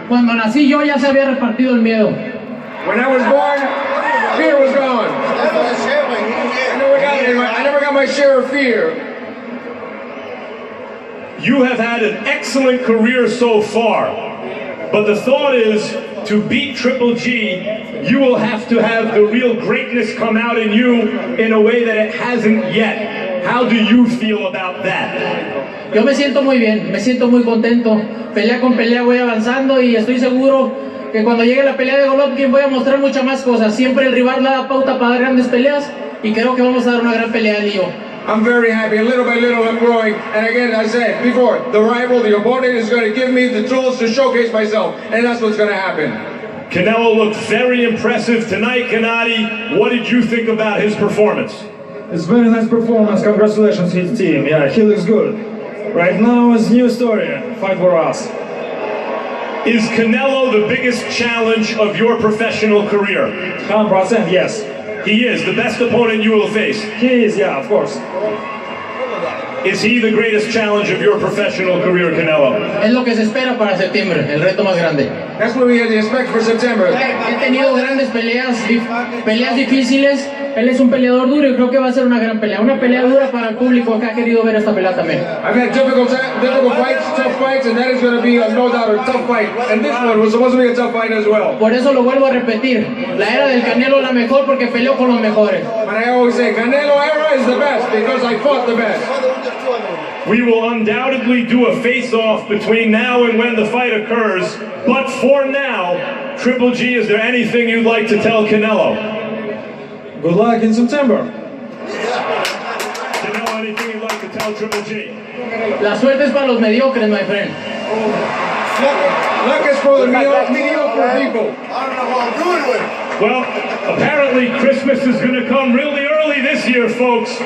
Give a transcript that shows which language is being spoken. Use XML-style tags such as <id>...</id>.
<es>Cuando nací yo ya se había repartido el miedo.</es> <en>When I was born, fear was gone. I never got my share of fear. You have had an excellent career so far, but the thought is to beat Triple G, you will have to have the real greatness come out in you in a way that it hasn't yet. How do you feel about that?</en> <es>Yo me siento muy bien, me siento muy contento. Pelea con pelea voy avanzando y estoy seguro que cuando llegue la pelea de Golovkin voy a mostrar muchas más cosas. Siempre el rival da pauta para dar grandes peleas y creo que vamos a dar una gran pelea él y yo.</es> <en>I'm very happy, and little by little I'm growing. And again, I said before, the rival, the opponent is going to give me the tools to showcase myself, and that's what's going to happen. Canelo looked very impressive tonight, Gennady. What did you think about his performance? It's very nice performance. Congratulations to his team. Yeah, he looks good. Right now it's new story. Fight for us. Is Canelo the biggest challenge of your professional career? 100%, yes. He is the best opponent you will face. He is, yeah, of course. Is he the greatest challenge of your professional career, Canelo?</en> <es>Es lo que se espera para septiembre, el reto más grande.</es> <en>That's what we expect for September.</en> <es>He tenido grandes peleas difíciles. Él es un peleador duro y creo que va a ser una gran pelea. Una pelea dura para el público que ha querido ver esta pelea también.</es> <en>I've had difficult fights, tough fights, and that is going to be no doubt a tough fight. And this one was supposed to be a tough fight as well.</en> <es>Por eso lo vuelvo a repetir. La era del Canelo es la mejor porque peleó con los mejores.</es> <en>But I always say Canelo era is the best because I fought the best. We will undoubtedly do a face-off between now and when the fight occurs. But for now, Triple G, is there anything you'd like to tell Canelo? Good luck in September. Canelo, anything you'd like to tell Triple G?</en> <es>La suerte es para los mediocres, my friend.</es> <en>Luck is for the mediocre people. I don't know what I'm doing with it. Well, apparently Christmas is going to come really early this year, folks.</en>